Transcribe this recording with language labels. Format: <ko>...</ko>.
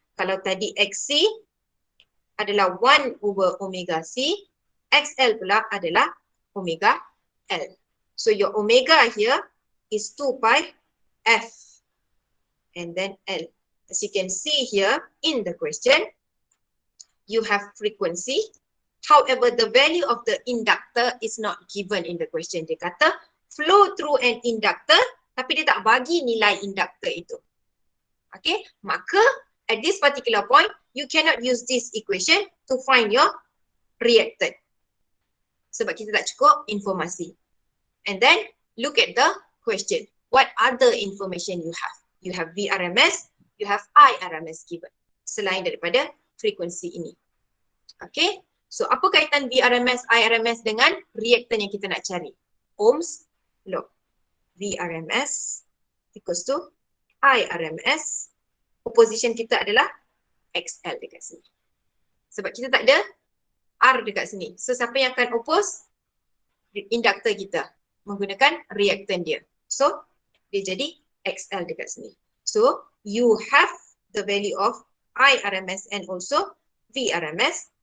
<ms>Kalau tadi XC adalah 1 over omega C, XL pula adalah omega L.</ms> <en>So your omega here is 2 pi F and then L. As you can see here in the question, you have frequency. However, the value of the inductor is not given in the question.</en> <ms>Dia kata</ms> <en>flow through an</en> <ms>inductor, tapi dia tak bagi nilai inductor itu.</ms> <en>Okay,</en> <ms>maka</ms> <en>at this particular point, you cannot use this equation to find your reactant.</en> <ms>Sebab kita tak cukup informasi.</ms> <en>And then, look at the question. What other information you have? You have VRMS, you have IRMS given.</en> <ms>Selain daripada frekuensi ini. Okay, so apa kaitan VRMS, IRMS dengan reactant yang kita nak cari?</ms> <en>Ohm's law. VRMS equals to IRMS.</en> <ms>Opposition kita adalah XL dekat sini. Sebab kita tak ada R dekat sini. So siapa yang akan oppose? Inductor kita menggunakan reactant dia. So dia jadi XL dekat sini.</ms> <en>So you have the value of IRMS and also VRMS.</en>